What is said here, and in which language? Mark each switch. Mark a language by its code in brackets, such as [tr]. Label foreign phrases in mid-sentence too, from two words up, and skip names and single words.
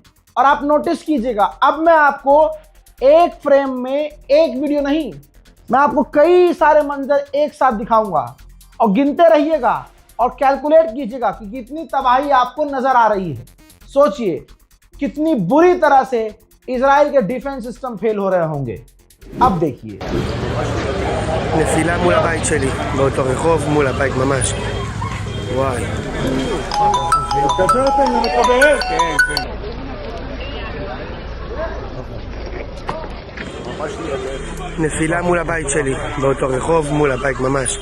[hi] और आप नोटिस कीजिएगा, अब मैं आपको एक फ्रेम में एक वीडियो नहीं, मैं आपको कई सारे मंजर एक साथ दिखाऊंगा और गिनते रहिएगा और कैलकुलेट कीजिएगा कि कितनी तबाही आपको नजर आ रही है। सोचिए कितनी बुरी तरह से इजराइल के [en] defense system [hi] फेल हो रहे होंगे। अब देखिए, [he] נפילה מול הבית שלי, באותו רחוב מול הבית ממש. וואי. נפילה מול הבית שלי, באותו רחוב מול הבית ממש.